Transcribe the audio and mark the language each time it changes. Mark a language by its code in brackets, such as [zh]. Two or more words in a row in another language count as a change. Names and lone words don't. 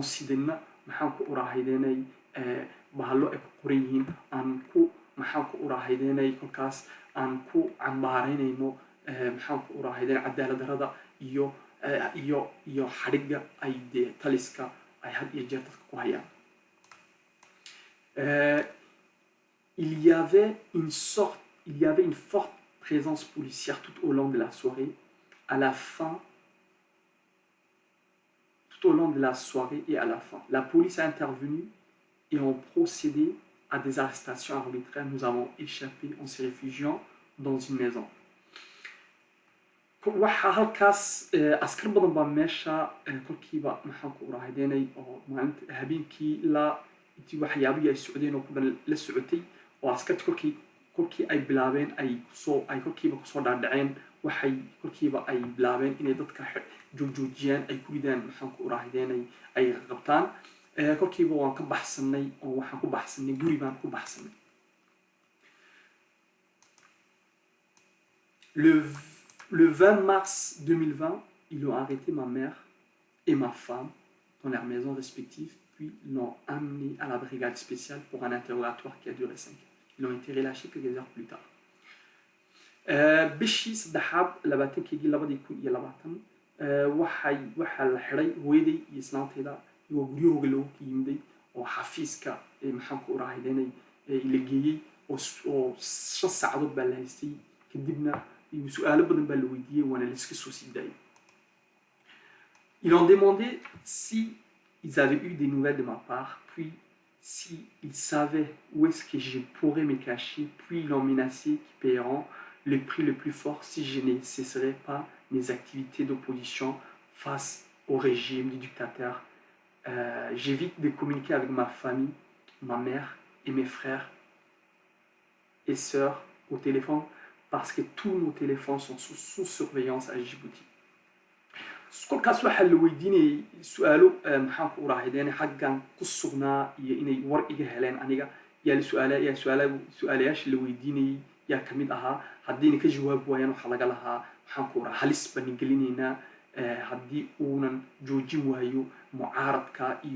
[so] sidina maxaanku urahaydeenay bahalo ay ku qoran yihiin aan ku maxaanku urahaydeenay kolkaas aan ku cambaaraynayno maxaanku urahaydeen cadaalad darrada iyo xadhigga ay dee taliska ay had iyo jeer dadka ku hayaan [fr] il y avait une forte présence policière tout au long de la soirée. À la fin, tout au long de la soirée et à la fin, la police a intervenu et ont procédé à des arrestations arbitraires. Nous avons échappé en se réfugiant dans une maison. [so] waxaa halkaas askar badan baa meesha kolkiiba maxaanku uraahaydeenay oo maalinta habeenkii ilaa intii waxyaabihii ay socdeen oo ku dhan la socotay oo askarta kolkii ay bilaabeen ay kolkiiba kusoo dhaadhaceen waxay kolkiiba ay bilaabeen inay dadka joojiyaan ay ku ridaan maxaanku urahaydeenay ay qabtaan kolkiiba waan ka baxsanay oo waxaan ku baxsanay guri baan ku baxsanay [fr] Le 20 mars 2020, ils ont arrêté ma mère et ma femme dans leurs maisons respectives, puis l'ont amené à la brigade spéciale pour un interrogatoire qui a duré 5 heures. Ils ont été relâchés quelques heures plus tard. [so] bishii saddexaad 2020 waxaa la xiday hooyaday iyo islaantayda iyagoo guryahooga loogu yimiday oo xafiiska maxaanku urahaydeenay la geeyey oo 5 saacadood baa la haystay kadibna su'aalo badan baa la weydiiyey waana la iska soo sii daayay. [fr] Ils ont demandé si ils avaient eu des nouvelles de ma part, puis si ils savaient où est-ce que je pourrais me cacher, puis ils l'ont menacé qu'ils paieront le prix le plus fort si je ne cesserai pas mes activités d'opposition face au régime du dictateur. J'évite de communiquer avec ma famille, ma mère et mes frères et sœurs au téléphone parce que tous nos téléphones sont sous surveillance à Djibouti. [so] kolkaas waxaa la weydiinayay su-aalo maxaan ku uraahideen xaggan ku sugnaa iyo inay war iga heleen aniga yaa su-aalayaashii la weydiinayay yaa ka mid ahaa haddiina ka jawaabi waayaan waxaa laga lahaa maxaan ku uraa halis baan gelinaynaa haddii uunan joojin waayo mucaaradka iyo